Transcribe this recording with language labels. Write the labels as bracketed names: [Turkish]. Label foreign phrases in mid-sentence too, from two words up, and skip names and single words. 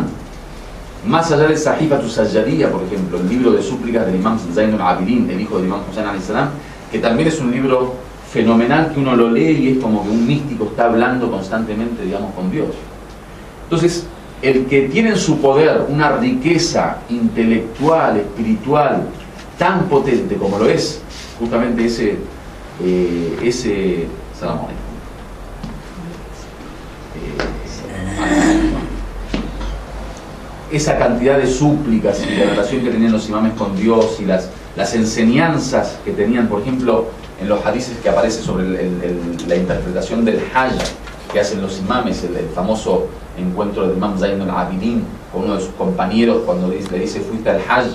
[Spanish] Más allá de Sahifatu Sajjadiyya, por ejemplo, el libro de súplicas del Imam Zainul Abidin, el hijo del Imam Hussein [Arabic] عليه السلام, [Spanish] que también es un libro fenomenal, que uno lo lee y es como que un místico está hablando constantemente, digamos, con Dios. Entonces, el que tiene en su poder una riqueza intelectual, espiritual, tan potente como lo es justamente ese [Arabic] سلام عليكم, [Spanish] esa cantidad de súplicas y de relación que tenían los imames con Dios y las enseñanzas que tenían, por ejemplo, en los hadices que aparece sobre la interpretación del Hajj que hacen los imames, el famoso encuentro del Imam Zainul Abidin con uno de sus compañeros cuando le dice: ¿fuiste al Hajj?